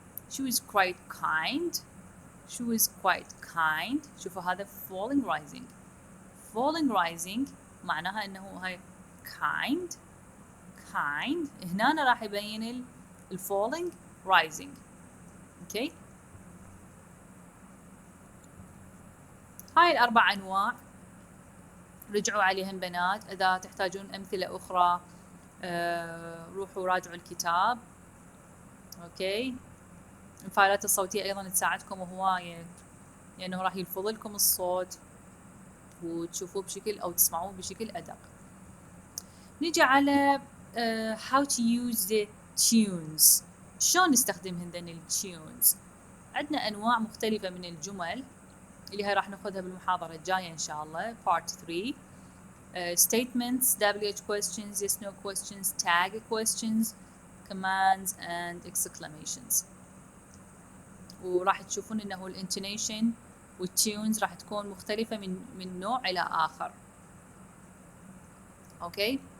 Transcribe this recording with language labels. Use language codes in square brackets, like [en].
[en] she was quite kind she was quite kind. [ar] شوفوا هذا falling rising falling rising معناها انه هاي kind هنا راح يبين falling rising. اوكي. هاي الأربع أنواع رجعوا عليهم بنات. إذا تحتاجون أمثلة أخرى روحوا راجعوا الكتاب. أوكي. الفايلات الصوتية أيضا تساعدكم هواية، لأنه راح يلفظ لكم الصوت وتشوفوه بشكل أو تسمعوه بشكل أدق. [en] نيجي على how to use the tunes. [ar] شلون نستخدم هذين التيونز؟ عندنا أنواع مختلفة من الجمل اللي هي راح ناخذها بالمحاضرة الجاية إن شاء الله part 3. [en] statements, WH questions, yes no questions, tag questions, commands and exclamations. [ar] وراح تشوفون انه الانتونيشن والتيونز راح تكون مختلفة من نوع إلى آخر. اوكي.